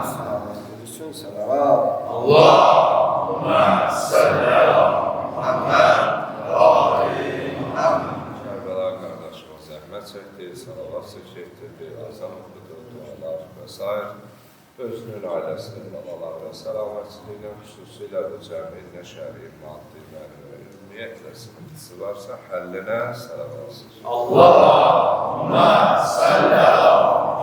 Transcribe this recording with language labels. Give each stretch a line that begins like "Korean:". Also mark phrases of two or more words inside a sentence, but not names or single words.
Turkish: Selamet için salavat.
Arabic: اللهم صل على محمد و آل محمد.
Turkish: Kerbela kardeşime zahmet çekti, salavat çekti, azam okudu, dualar vesaire.
Azerbaijani: Özünün ailesinin babalar ve selametçiliğine xüsusilə də cəmiyyətlə şəri, maddi, mənəvi, ümumiyyətlə sıkıntısı varsa həllinə sələvatsız.
Arabic: اللهم صل على